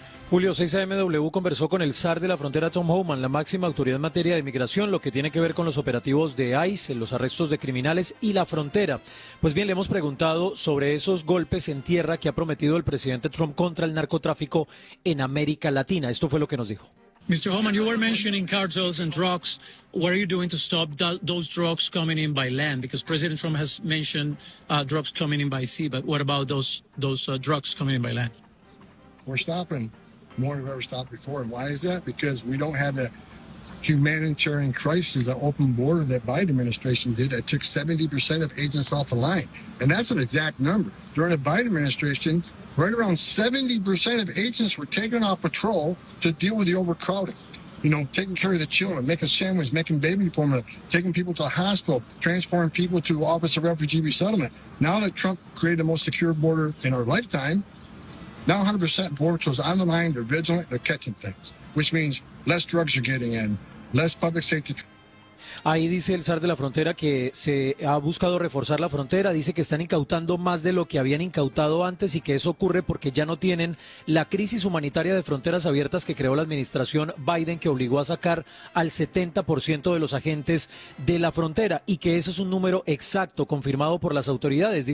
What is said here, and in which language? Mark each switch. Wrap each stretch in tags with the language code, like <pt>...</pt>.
<es>Julio, 6AMW conversó con el zar de la frontera, Tom Homan, la máxima autoridad en materia de migración, lo que tiene que ver con los operativos de ICE, los arrestos de criminales y la frontera. Pues bien, le hemos preguntado sobre esos golpes en tierra que ha prometido el presidente Trump contra el narcotráfico en América Latina. Esto fue lo que nos dijo.</es> <en>Mr. Homan, you were mentioning cartels and drugs. What are you doing to stop those drugs coming in by land? Because President Trump has mentioned drugs coming in by sea, but what about those drugs coming in by land? We're stopping more than we've ever stopped before. And why is that? Because we don't have the humanitarian crisis, the open border that Biden administration did that took 70% of agents off the line. And that's an exact number. During the Biden administration, right around 70% of agents were taken off patrol to deal with the overcrowding. You know, taking care of the children, making sandwiches, making baby formula, taking people to a hospital, transferring people to Office of Refugee Resettlement. Now that Trump created the most secure border in our lifetime, now 100% border patrols on the line, they're vigilant, they're catching things, which means less drugs are getting in, less public safety.</en> <es>Ahí dice el zar de la frontera que se ha buscado reforzar la frontera, dice que están incautando más de lo que habían incautado antes y que eso ocurre porque ya no tienen la crisis humanitaria de fronteras abiertas que creó la administración Biden, que obligó a sacar al 70% de los agentes de la frontera, y que ese es un número exacto confirmado por las autoridades.</es>